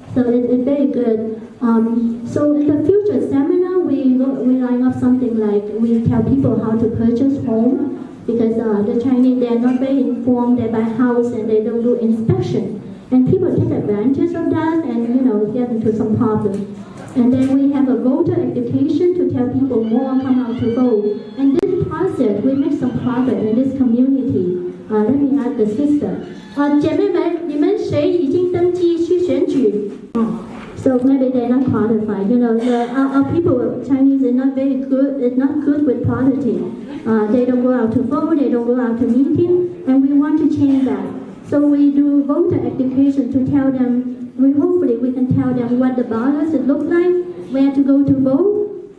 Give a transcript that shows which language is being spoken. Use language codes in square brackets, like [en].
[en] So it's very good. So in the future seminar, we line up something like we tell people how to purchase home, because the Chinese, they are not very informed. They buy house and they don't do inspection, and people take advantage of that and get into some problem. And then we have a voter education to tell people more come out to vote. And this process, we make some progress in this community. Let me ask the sister. [zh] 姐妹们，你们谁已经登记去选举？ [en] So maybe they're not qualified. You know, our people, Chinese, are not very good. It's not good with politics. They don't go out to vote. They don't go out to meeting, and we want to change that. So we do voter education to tell them. Hopefully we can tell them what the ballots look like, where to go to vote.